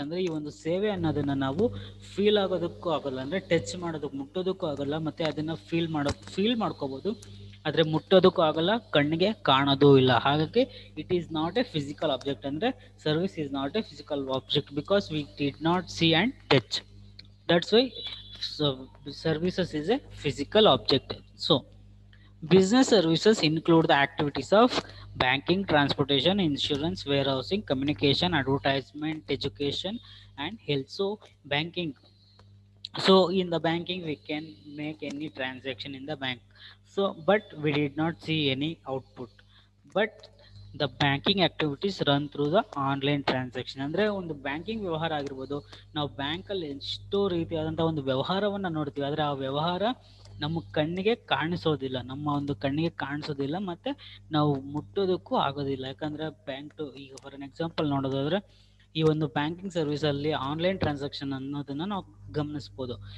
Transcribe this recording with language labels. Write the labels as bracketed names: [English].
[Kannada] ಅಂದರೆ ಈ ಒಂದು ಸೇವೆ ಅನ್ನೋದನ್ನು ನಾವು ಫೀಲ್ ಆಗೋದಕ್ಕೂ ಆಗೋಲ್ಲ, ಅಂದರೆ ಟಚ್ ಮಾಡೋದಕ್ಕೆ ಮುಟ್ಟೋದಕ್ಕೂ ಆಗೋಲ್ಲ, ಮತ್ತು ಅದನ್ನು ಫೀಲ್ ಮಾಡ್ಕೋಬೋದು, ಆದರೆ ಮುಟ್ಟೋದಕ್ಕೂ ಆಗಲ್ಲ, ಕಣ್ಣಿಗೆ ಕಾಣೋದೂ ಇಲ್ಲ. [English] ಹಾಗಾಗಿ it is not a physical object. ಅಂದರೆ service is not a physical object because we did not see and touch. That's why services is a physical object. So business services include the activities of banking, transportation, insurance, warehousing, communication, advertisement, education, and health. So banking, so in the banking we can make any transaction in the bank, so but we did not see any output, but the banking activities run through the online transaction. [Kannada] ಅಂದರೆ ಒಂದು banking ವ್ಯವಹಾರ ಆಗಿರ್ಬೋದು, ನಾವು ಬ್ಯಾಂಕಲ್ಲಿ ಎಷ್ಟೋ ರೀತಿಯಾದಂಥ ಒಂದು ವ್ಯವಹಾರವನ್ನು ನೋಡ್ತೀವಿ, ಆದರೆ ಆ ವ್ಯವಹಾರ ನಮ್ಮ ಕಣ್ಣಿಗೆ ಕಾಣಿಸೋದಿಲ್ಲ, ನಮ್ಮ ಒಂದು ಕಣ್ಣಿಗೆ ಕಾಣಿಸೋದಿಲ್ಲ, ಮತ್ತು ನಾವು ಮುಟ್ಟೋದಕ್ಕೂ ಆಗೋದಿಲ್ಲ. ಯಾಕಂದರೆ ಬ್ಯಾಂಕ್ ಟು, ಈಗ [English] for an example [Kannada] ನೋಡೋದಾದರೆ, ಈ ಒಂದು ಬ್ಯಾಂಕಿಂಗ್ ಸರ್ವಿಸಲ್ಲಿ ಆನ್ಲೈನ್ ಟ್ರಾನ್ಸಾಕ್ಷನ್ ಅನ್ನೋದನ್ನು ನಾವು ಗಮನಿಸ್ಬೋದು.